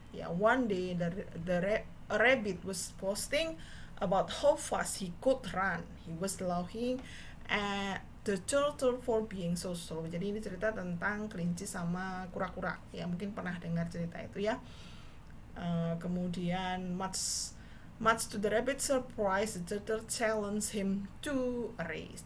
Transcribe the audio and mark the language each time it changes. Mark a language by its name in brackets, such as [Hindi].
[English] Ya, one day a rabbit was posting about how fast he could run. He was laughing at the turtle for being so slow. [Indonesian] Jadi ini cerita tentang kelinci sama kura-kura. Ya, mungkin pernah dengar cerita itu, ya. [English] Kemudian much to the rabbit's surprise, the turtle challenged him to a race.